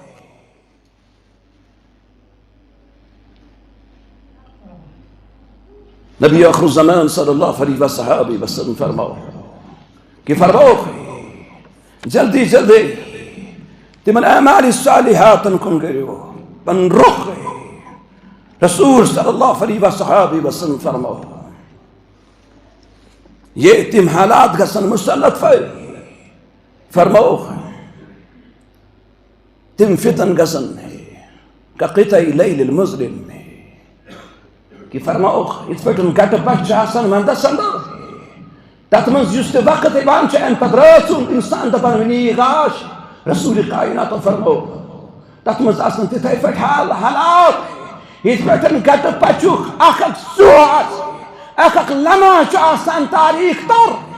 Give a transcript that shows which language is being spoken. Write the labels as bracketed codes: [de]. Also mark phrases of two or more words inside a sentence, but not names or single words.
[ks] نبی آخر الزمان [ar] صلی اللہ علیہ وسلم [ks] فرماؤ کہ جلدی جلدی تمن اعمال صالحات کن کریو پن رخ. رسول [ar] صلی اللہ علیہ وسلم [ks] فرماؤ یہ تم حالات گژھن مسلط فرماؤ تم فتن گژھن [ar] كقطع لیل المظلم [ks] کہ فرماؤ یِتھ پٲٹھۍ گٹہٕ پچ چھِ آسان ونٛدس انٛدر تتھ منٛز یُس تہِ وقت یِوان چھُ امہِ پتہٕ رٲژ ہُنٛد انسان دپان وۄنۍ یی گاش. رسول کائناتو فرمو تتھ منٛز آسان تِتھے پٲٹھۍ حالات یِتھ پٲٹھۍ گٹہٕ پچُک اکھ اکھ سوز اکھ اکھ لمحہ چھُ آسان تاریخ تر.